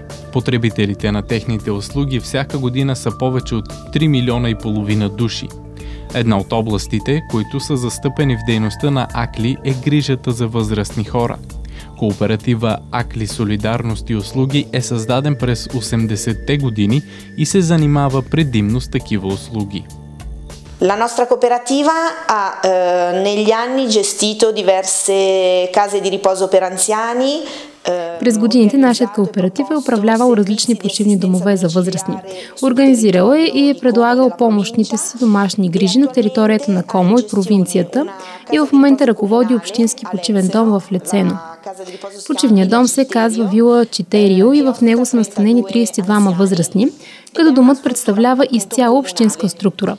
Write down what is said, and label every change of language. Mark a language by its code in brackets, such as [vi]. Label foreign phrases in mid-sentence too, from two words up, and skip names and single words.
[bg] Потребителите на техните услуги всяка година са повече от 3,5 милиона души. Една от областите, които са застъпени в дейността на АКЛИ, е грижата за възрастни хора. Кооператива АКЛИ Солидарност и услуги е създаден през 80-те години и се занимава предимно с такива услуги. [it] La nostra cooperativa ha negli anni gestito diverse case di riposo per anziani. [bg] През годините нашият кооператив е управлявал различни почивни домове за възрастни. Организирал е и е предлагал помощните си домашни грижи на територията на Комо и провинцията и в момента ръководи общински почивен дом в Лецено. Почивният дом се казва Вила Читерио и в него са настанени 32 възрастни, като домът представлява изцяло общинска структура.